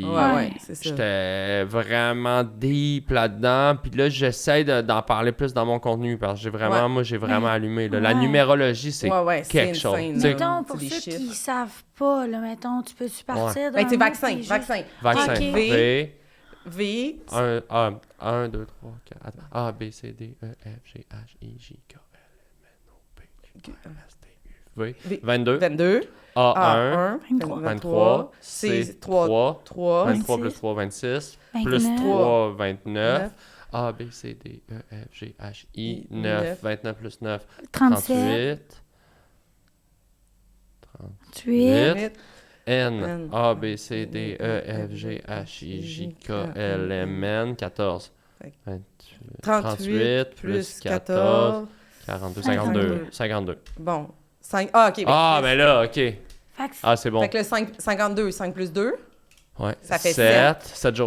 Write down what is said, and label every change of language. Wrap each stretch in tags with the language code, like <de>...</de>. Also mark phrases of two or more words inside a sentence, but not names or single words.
<fr>Ouais, c'est ça. j'étais vraiment deep là-dedans. Puis là, j'essaie d'en parler plus dans mon contenu, parce que moi, j'ai vraiment allumé. là. La Ouais. numérologie, c'est Ouais, quelque c'est chose. insane, Tu sais, là. Mettons, pour C'est des ceux chiffres. qui savent pas, là, mettons, tu peux-tu partir Ben, d'un c'est mot vaccin, qui est juste- vaccin. vaccin, Ok. V, V. 1, 2, 3, 4, A, B, C, D, E, F, G, H, I, J, K, L, M, N, O, P, Q, R, S, T, U, V, V. 22, 22. A1, 23. 23, C, 3, 3. 23 plus 26, 3, 26, 29. plus 3, 29, 9. A, B, C, D, E, F, G, H, I, 9, 29 plus 9, 37, 38, 38, N, A, B, C, D, E, F, G, H, I, J, K, L, M, N, 14, 38 plus 14. 42, 52. 52. Bon. 5. Ah, OK. ben, Ah, mais là, OK. Fait que Ah, c'est bon. Fait que le 52, 5 plus 2, Ouais. ça fait 7 jours.</fr>